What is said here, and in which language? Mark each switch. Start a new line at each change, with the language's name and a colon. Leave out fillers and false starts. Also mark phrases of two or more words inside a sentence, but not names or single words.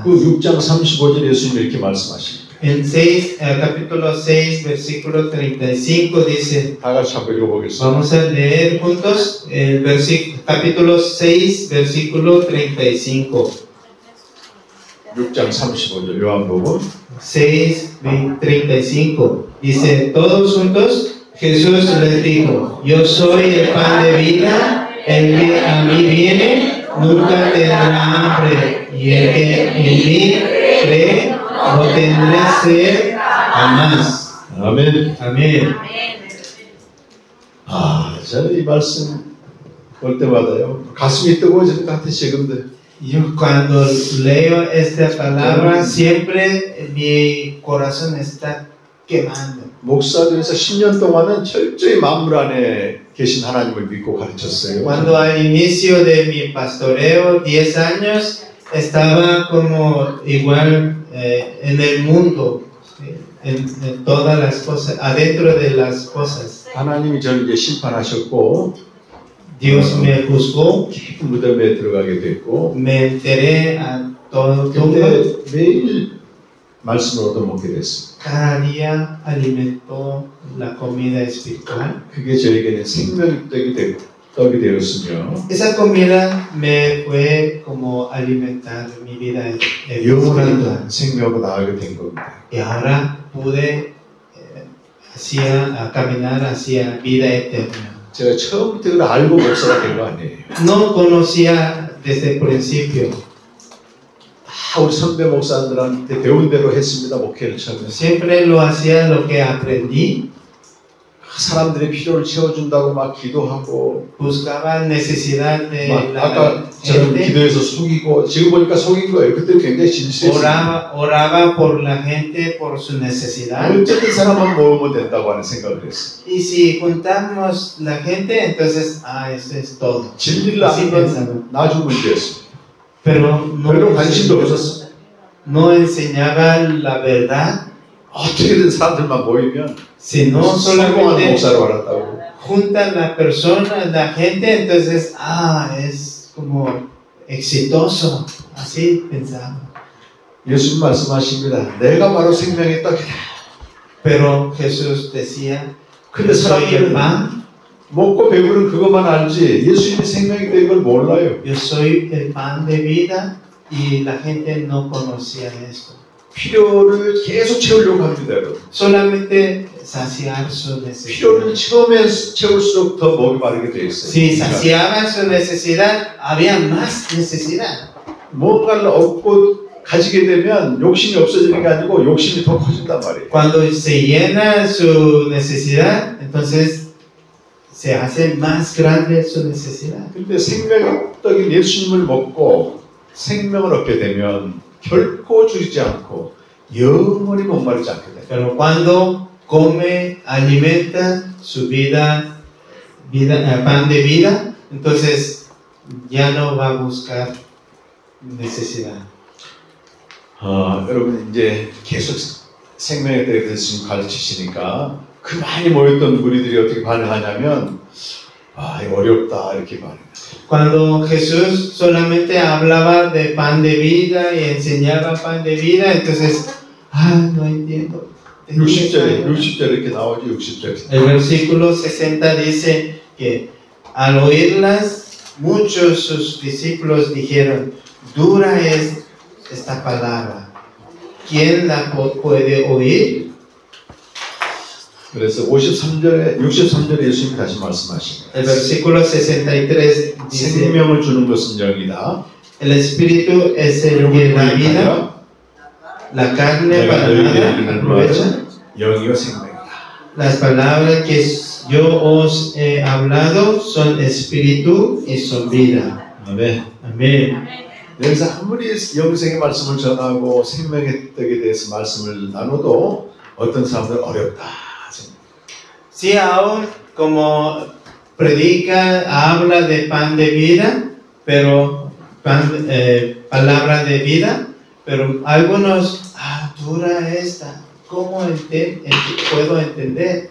Korean: 그 6장 35절 예수님이 이렇게 말씀하십니다.
Spanish: En capítulo 6, versículo 35 dice,
Korean: 다 같이 한번 읽어보겠습니다.
Spanish: vamos a leer juntos el capítulo 6, versículo 35.
Korean: 6장 35절 요한복음
Spanish: 6, 35. Dice, todos juntos, Jesús les dijo, yo soy el pan de vida, el que a mí viene nunca tendrá hambre, y el que en mí cree no tendrá sed jamás.
Korean: 아멘.
Spanish: Amén.
Korean: 아, 저는 이 말씀 볼 때마다요 가슴이 뜨거워질 것 같아 지금도.
Spanish: Yo cuando leo esta palabra siempre mi corazón está quemando.
Korean: 목사들에서 10년 동안은 철저히 만물 안에 계신 하나님을 믿고 가르쳤어요.
Spanish: Cuando al inicio de mi pastoreo, 10 años, estaba como igual en el mundo, en todas las cosas, adentro de las cosas.
Korean: 하나님이 저를 이제 심판하셨고
Spanish: Dios me juzgó,
Korean: 깊은 무덤에 들어가게 됐고
Spanish: me enteré a todo
Korean: 근데 매일 말씀을 얻어먹게 됐습니다.
Spanish: cada día alimentó la comida espiritual.
Korean: 그게 저에게는 생명의 떡이 되었으며
Spanish: Esa comida me fue como alimentar mi vida espiritual.
Korean: 영원한 생명으로 나아가게 된 겁니다.
Spanish: Y ahora pude caminar hacia vida eterna.
Korean: 제가 처음부터 그걸 알고 목사가 된 거 아니에요.
Spanish: No conocía desde el principio.
Korean: 다 우리 선배 목사들한테 배운 대로 했습니다. 목회를 처음에.
Spanish: Siempre lo hacía lo que aprendí.
Korean: 사람들의 필요를 채워준다고 막 기도하고
Spanish: Buscaba necesidad de
Korean: 막
Spanish: la
Korean: 아까 저는
Spanish: gente.
Korean: 기도해서 속이고 지금 보니까 속인 거예요. 그때 굉장히 진실했어요.
Spanish: Oraba por la gente, por su necesidad.
Korean: 어쨌든 사람만 모으면 된다고 하는 생각을 했어요.
Spanish: Y si juntamos la gente, entonces, eso es todo.
Korean: 진리를
Spanish: Así
Korean: 아는
Spanish: pensaba.
Korean: 건 나중 문제였어요.
Spanish: Pero
Korean: 별로 관심도 없었어요.
Spanish: no enseñaba la verdad,
Korean: 어떻게든 사람들만 모이면
Spanish: sino
Korean: 성공한
Spanish: solamente
Korean: 목사로 알았다고.
Spanish: juntan la persona, la gente, entonces, es como exitoso. Así pensaba.
Korean: 예수님 말씀하십니다. 내가 바로 생명의 떡이다.
Spanish: Pero Jesús decía,
Korean: 근데
Spanish: soy el
Korean: 사람들은
Spanish: pan,
Korean: 먹고 배부른 그것만 알지 예수님이 생명이다 이걸 몰라요.
Spanish: yo soy el pan de vida y la gente no conocía esto.
Korean: 필요를 계속 채우려고 합니다, 여러분.
Spanish: Solamente saciar su
Korean: 필요를
Spanish: necesidad.
Korean: 채울수록 더 목이 마르게 돼 있어요.
Spanish: Si saciaban su necesidad, había más necesidad.
Korean: 뭔가를 얻고 가지게 되면 욕심이 없어지는 게 아니고 욕심이 더 커진단 말이에요.
Spanish: Cuando se llena su necesidad, entonces se hace más grande su necesidad.
Korean: 근데 생명적인 예수님을 먹고 생명을 얻게 되면 결코 줄이지 않고 영원히 목마르지 않게 돼요.
Spanish: Pero cuando come, alimenta su vida, pan de vida, entonces ya no va a buscar necesidad.
Korean: 여러분 이제 계속 생명에 대해서 지금 가르치시니까 그 많이 모였던 무리들이 어떻게 반응하냐면 이거 어렵다 이렇게 반응해요.
Spanish: Cuando Jesús solamente hablaba de pan de vida y enseñaba pan de vida, entonces, no entiendo.
Korean: 60절에 이렇게 나오죠. 60절에.
Spanish: El versículo 60 dice que al oírlas, muchos sus discípulos dijeron, dura es esta palabra. ¿Quién la puede oír?
Korean: 그래서 63절에 예수님이 다시 말씀하십니다.
Spanish: El versículo 63 dice,
Korean: 생명을 주는 것은 영이다.
Spanish: el espíritu es el que da vida, la carne
Korean: 내가
Spanish: para
Korean: 너희에게
Spanish: nada
Korean: 이르는
Spanish: aprovecha.
Korean: 말은 영이요 생명이다.
Spanish: Las palabras que yo os he hablado son espíritu y son vida.
Korean: 아멘.
Spanish: Amén.
Korean: 여기서 아무리 영생의 말씀을 전하고 생명의 떡에 대해서 말씀을 나눠도 어떤 사람들은 어렵다.
Spanish: Si aún como predica, habla de pan de vida, pero palabra de vida, pero algunos, dura esta, ¿cómo puedo entender?